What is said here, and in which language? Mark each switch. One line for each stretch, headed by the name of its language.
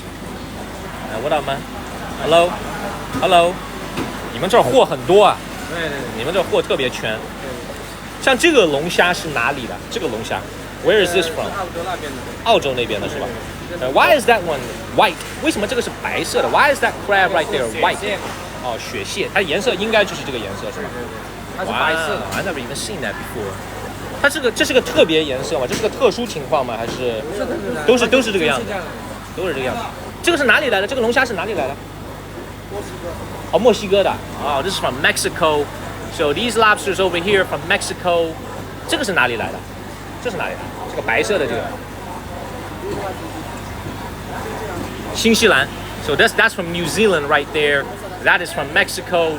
English: What up, man? Hello? Hello?
Chinese: 你们这儿货很多啊？对，你们这儿货特别全。像这个龙虾是哪里的？这个龙虾
English: ，Where is this from？
Chinese: 澳洲那边的是吧？
English: Why is that one white？
Chinese: 为什么这个是白色的
English: ？Why is that crab right there white？
Chinese: 哦，雪蟹，它颜色应该就是这个颜色是吧？它是白色的。
English: I never even seen that before。
Chinese: 它这是个特别颜色吗？这是个特殊情况吗？还是都是这个样子？都是这个样子。这个是哪里来的？这个龙虾是哪里来的？哦，墨西哥的。哦，
English: this is from Mexico. So these lobsters over here from Mexico.
Chinese: 这个是哪里来的？这是哪里来的？这个白色的这个。新西兰.
English: So that's from New Zealand right there. That is from Mexico.